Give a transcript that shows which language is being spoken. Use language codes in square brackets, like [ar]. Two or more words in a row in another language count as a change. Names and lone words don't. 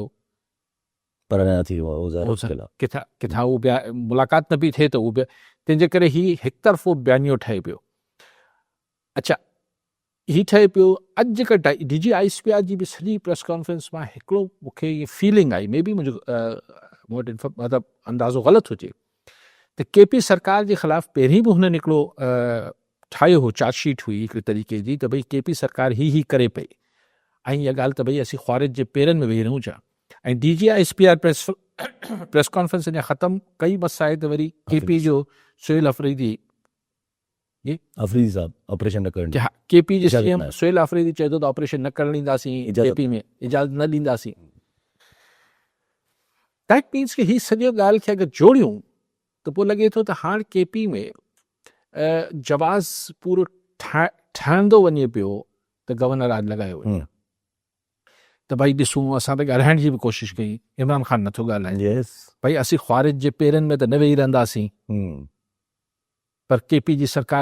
[sd] पर अञा थी वियो किथां उहो मुलाक़ात न पई थिए त उहो तंहिंजे करे ही हिकु तरफ़ो बयानियो ठहे पियो अच्छा ही ठहे पियो अॼु जेका DG ISPR जी बि सॼी [en] press conference [sd] मां हिकिड़ो मूंखे इहा फीलिंग आई [en] may be [sd] मुंहिंजो मूं वटि मतिलबु अंदाज़ो ग़लति हुजे त KP सरकार जे ख़िलाफ़ु पहिरीं बि हुननि हिकिड़ो ठाहियो हो चार्जशीट हुई हिकिड़े तरीक़े जी त भई KP सरकार ही करे पई ऐं इहा ॻाल्हि त भई असीं ख़्वारिज जे पेरनि में वेही रहूं छा ऐं DG ISPR [en] press conference [sd] अञा ख़तमु कई बस आहे त वरी KP जो सुहेल अफरीदी साहब ऑपरेशन न करणु KP जे CM सुहेल अफरीदी चए थो त ऑपरेशन न करणु ॾींदासीं KP में इजाज़त न ॾींदासीं [en] that means [sd] की हीअ सॼो ॻाल्हि खे अगरि जोड़ियूं त पोइ लॻे थो त हाणे KP में जवाज़ पूरो ठहंदो वञे पियो त गवर्नर आज लॻायो वञे त भई ॾिसूं असां त ॻाल्हाइण जी बि कोशिशि कई इमरान ख़ान नथो ॻाल्हाए भई असीं ख़्वारिज जे पेरनि में त न वेही रहंदासीं पर KP जी सरकार